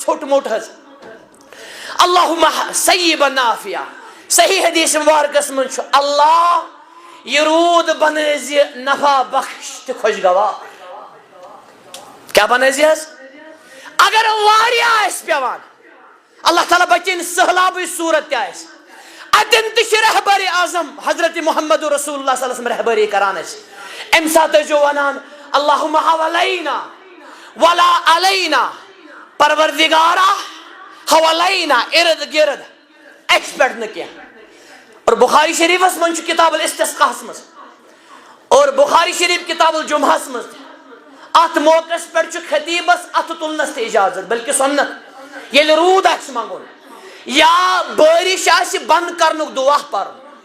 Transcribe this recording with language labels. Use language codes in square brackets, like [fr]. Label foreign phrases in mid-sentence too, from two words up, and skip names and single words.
[ks] ژھوٚٹ موٚٹ حظ [ar] اللہم سیبن نافع [ks] صحیح حدیث مبارکس منٛز چھُ اللہ یہ روٗد بنٲیزِ نفع بخش تہٕ خۄشگوار کیٛاہ بنٲیزِ حظ اگر واریاہ آسہِ پیٚوان اللہ تعالیٰ بچٲیِن سہلابٕچ صوٗرت تہِ آسہِ اتٮ۪ن تہِ چھِ رہبر اعظم حضرت [ar] محمد رسول اللہ صلی اللہ علیہ وسلم [ks] رہبری کران اَسہِ امہِ ساتہٕ ٲسۍزیو ونان [ar] اللہم حوالينا ولا علینا [ks] پروردگارا حوالينا ارد گرد اَسہِ پٮ۪ٹھ نہٕ کینٛہہ اور بخاری شریفس منٛز چھُ کتاب الاستسقاہس منٛز اور بخاری شریف کتاب الجمعہس منٛز تہِ اتھ موقعس پٮ۪ٹھ چھُ خطیبس اتھٕ تُلنس تہِ اجازت بلکہ سنت ییٚلہِ روٗد آسہِ منٛگُن یا بٲرِش آسہِ بنٛد کرنُک دعا پرُن